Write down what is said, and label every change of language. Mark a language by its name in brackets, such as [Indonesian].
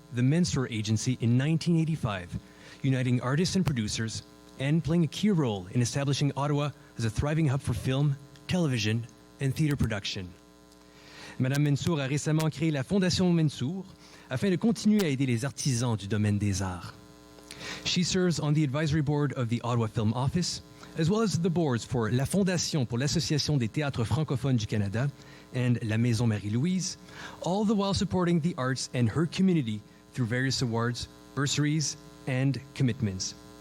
[English] the Mensur Agency in 1985, uniting artists and producers and playing a key role in establishing Ottawa as a thriving hub for film, television, and theatre production. [French] Madame Mensur a récemment créé la Fondation Mensur afin de continuer à aider les artisans du domaine des arts. [English] She serves on the advisory board of the Ottawa Film Office, as well as the boards for la Fondation pour l'Association des théâtres francophones du Canada and La Maison Marie-Louise, all the while supporting the arts and her community through various awards, bursaries, and commitments.